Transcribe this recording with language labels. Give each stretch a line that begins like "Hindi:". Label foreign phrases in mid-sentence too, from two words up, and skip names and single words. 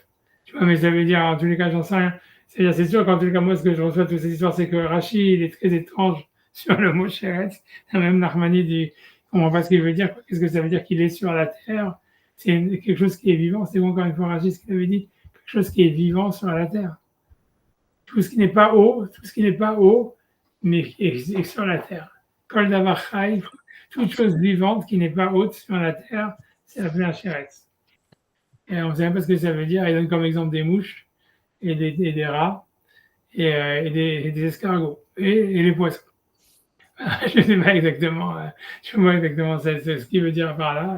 French: Tu vois, mais ça veut dire, en tous les cas, j'en sais rien. C'est-à-dire, c'est sûr qu'en tous les cas, moi, ce que je reçois de toutes ces histoires, c'est que Rachid, il est très étrange sur le mot Sheretz. Même Narmani dit, on ne comprend pas ce qu'il veut dire. Qu'est-ce que ça veut dire qu'il est sur la terre? C'est quelque chose qui est vivant. C'est encore une fois Rachid ce qu'il avait dit. Quelque chose qui est vivant sur la terre. Tout ce qui n'est pas haut, mais qui est sur la terre.
Hebrew: כל דבר חי,
French: toute chose vivante qui n'est pas haute sur la terre, c'est appelé un Sheretz. Et on ne sait même pas ce que ça veut dire. Il donne comme exemple des mouches et des rats et des escargots et les poissons. Je ne sais pas exactement, ce qu'il veut dire par là.